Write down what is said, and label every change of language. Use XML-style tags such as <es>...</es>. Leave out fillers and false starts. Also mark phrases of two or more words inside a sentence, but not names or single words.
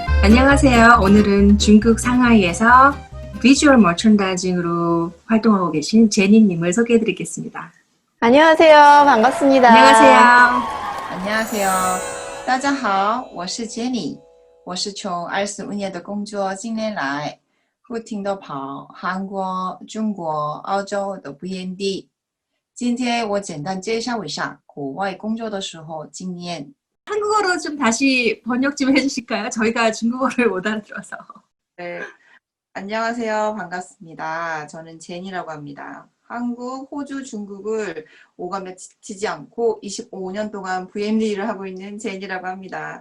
<ko>안녕하세요. 오늘은 중국 상하이에서 비주얼 머천다이징으로 활동하고 계신 제니님을 소개해드리겠습니다. 안녕하세요. 반갑습니다. 안녕하세요. 안녕하세요，</ko> <zh>大家好，我是 Jenny，我是从25年的工作经验来，不停地跑韩国、中国、澳洲的不烟地。今天我简单介绍一下国外工作的时候经验。</zh> <ko>한국어로 좀 다시 번역 좀 해주실까요? 저희가 중국어를 못 알아들어서. 네, 안녕하세요. 반갑습니다. 저는 제니라고 합니다. 한국, 호주, 중국을 오가며 지치지 않고 25년 동안 VMD 일을 하고 있는 제니라고 합니다.</ko>